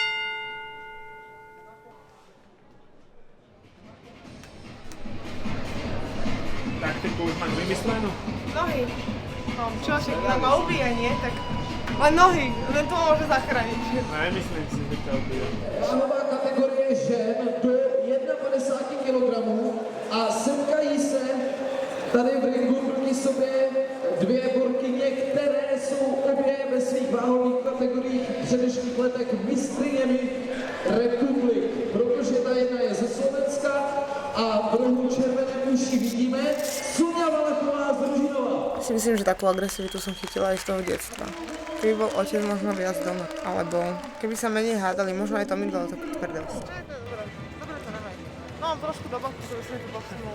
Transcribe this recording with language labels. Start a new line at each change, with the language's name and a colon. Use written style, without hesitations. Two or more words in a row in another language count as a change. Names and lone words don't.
Slovak: Taktiku už máš vymyslenú? Nohy. No, čo, však ma ubíja, nie? Tak len nohy, len to môže zachrániť. Nemyslím si, že ťa ubíja.
Czech: Váhová kategorie žen do 51 kg a setkají se tady v ringu proti sobě dvě borkyně, které jsou obě ve svých váhových kategoriích v předešlých letech mistryněmi republik. Protože ta jedna je ze Slovenska a v rohu červené uši vidíme Soňa Valachová z Ružinova.
Slovak: Si myslím, že takú agresivitu som chytila aj z toho detstva. Keby bol otec možno viac doma, alebo keby sa menej hádali, možno aj to mi dalo takú tvrdosť. Dobre to nemaj. No, trošku do boku, že by som to posunul.